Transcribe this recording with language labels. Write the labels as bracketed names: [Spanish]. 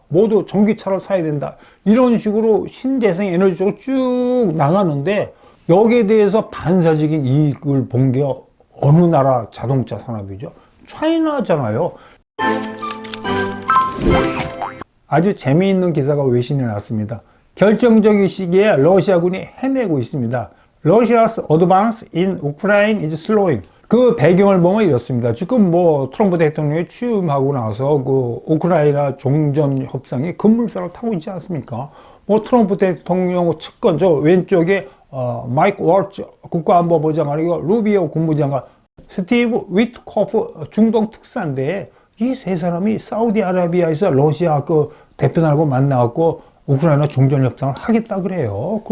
[Korean] 모두 전기차를 사야 된다. 이런 식으로 신재생 에너지 쪽으로 쭉 나가는데 여기에 대해서 반사적인 이익을 본 게 어느 나라 자동차 산업이죠? 차이나잖아요. 아주 재미있는 기사가 외신에 났습니다. 결정적인 시기에 러시아군이 헤매고 있습니다. [English] Russia's advance in Ukraine is slowing. [Korean] 그 배경을 보면 이렇습니다. 지금 뭐 트럼프 대통령이 취임하고 나서 그 우크라이나 종전 협상이 급물살을 타고 있지 않습니까? 뭐 트럼프 대통령 측근 저 왼쪽에 마이크 월츠 국가안보보장관이고 루비오 국무장관, 스티브 위트코프 중동 특사인데 이 세 사람이 사우디아라비아에서 러시아 그 대표단하고 만나갖고 우크라이나 종전 협상을 하겠다 그래요.